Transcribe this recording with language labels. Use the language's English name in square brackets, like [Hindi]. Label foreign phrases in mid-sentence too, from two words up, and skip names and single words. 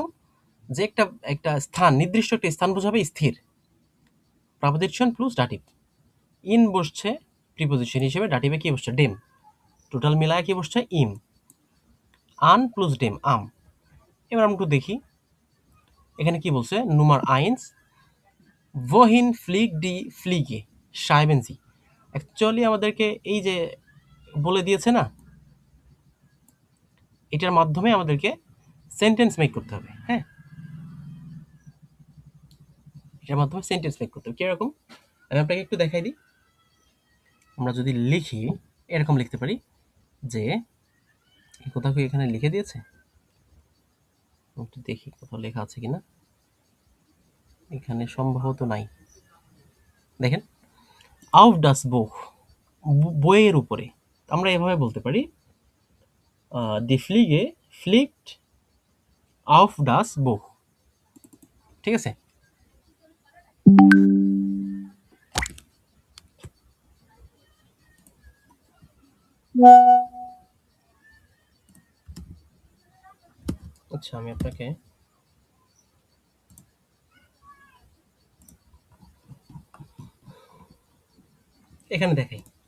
[Bangla] যে একটা একটা স্থান, নির্দিষ্ট একটা স্থান বোঝাবে স্থির। প্রাপোজিশন প্লাস ডাটিভ। ইন বসছে প্রিপোজিশন হিসেবে, ডাটিভে কি বসছে? ডেম। টোটাল মিলায় কি বসছে? ইম। আন প্লাস ডেম, আম। এবার আমরা একটু দেখি এখানে কি বলছে। [German] Nummer eins, wohin fliegt die Fliege schreiben Sie। [Bangla] অ্যাকচুয়ালি আমাদেরকে এই যে বলে দিয়েছে না, এটার মাধ্যমে আমাদেরকে [English] sentence make [Bangla] করতে হবে, হ্যাঁ, এটার মাধ্যমে [English] sentence make [Bangla] করতে হবে। কিরকম? আমি আপনাকে একটু দেখাই দিই। আমরা যদি লিখি, এরকম লিখতে পারি যে, কোথাও কি এখানে লিখে দিয়েছে? একটু দেখি কোথাও লেখা আছে কিনা। এখানে সম্ভবত নাই। দেখেন, [German] auf das Buch, [Bangla] বইয়ের উপরে। আমরা এভাবে বলতে পারি [German] die Fliege fliegt auf das Buch। [Bangla] ঠিক আছে? আচ্ছা, আমি আপনাকে এখানে দেখাই।